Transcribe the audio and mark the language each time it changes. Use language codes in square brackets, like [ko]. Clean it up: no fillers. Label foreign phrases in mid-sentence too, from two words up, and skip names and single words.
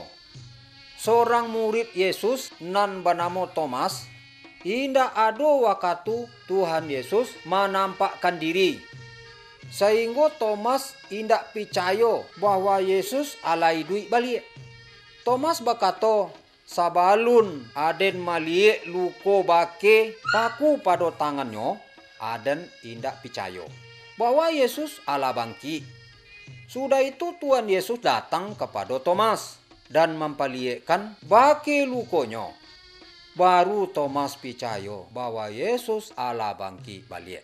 [min] Seorang murid Yesus nan bernama Thomas indak ada waktu Tuhan Yesus menampakkan diri. Sehingga Thomas indak percaya bahwa Yesus ala hidup balik. [id] Thomas berkata, [min] "Sabalun aden maliek luko bake kaku pada tangannya, aden indak percaya bahwa Yesus ala bangkit." Sudah itu Tuhan Yesus datang kepada Thomas dan mempaliekkan bake lukonya. Baru Thomas percaya bahwa Yesus ala bangkit balik.